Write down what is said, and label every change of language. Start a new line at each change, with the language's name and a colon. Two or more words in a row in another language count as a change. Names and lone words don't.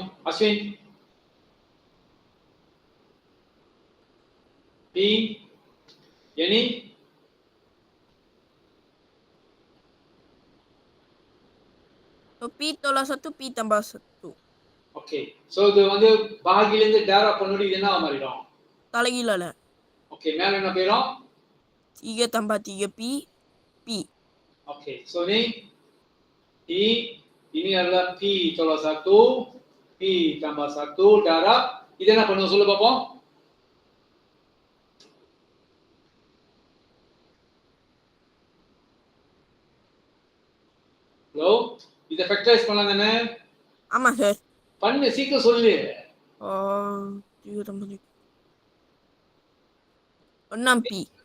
Tamil: அஸ்வின், பி, எனி,
Malay: P tolak 1, P tambah 1.
Tamil: ஓகே. சோ இது வந்து பாகில இருந்து டேரா பண்ணோடி இது என்ன மாறிடும்? தலைகீழால. ஓகே, மேல என்ன போயிடும்?
Malay: 3 tambah 3 P. Okey, so ni ini adalah P tolak 1, P tambah 1 darab.
Tamil: Itu என்ன பண்ணுவோம் சொல்லு பாப்போம். ஹலோ, இத ஃபேக்டரைஸ் பண்ணலாம் தானே? ஆமா சார். பண்ணு, சீக்கிரம் சொல்லு.
Malay: 3 tambah 3. 6 P.